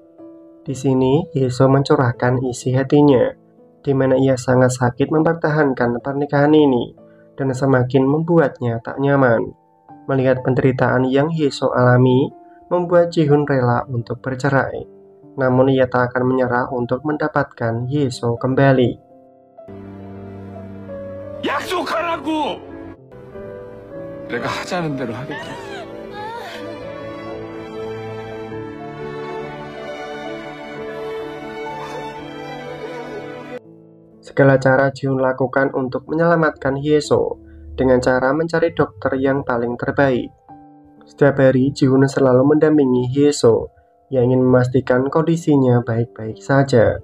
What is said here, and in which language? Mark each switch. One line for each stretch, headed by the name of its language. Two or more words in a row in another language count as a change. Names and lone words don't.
Indonesian: Di sini, Hyeso mencurahkan isi hatinya, di mana ia sangat sakit mempertahankan pernikahan ini, dan semakin membuatnya tak nyaman. Melihat penderitaan yang Hyeso alami, membuat Ji-hun rela untuk bercerai. namun ia tak akan menyerah untuk mendapatkan Yeso kembali.
Korean: 약속하라고! 내가 하자는 대로 하겠다.
Indonesian: Segala cara Ji-hun lakukan untuk menyelamatkan Yeso dengan cara mencari dokter yang paling terbaik. Setiap hari Ji-hun selalu mendampingi Yeso yang ingin memastikan kondisinya baik-baik saja.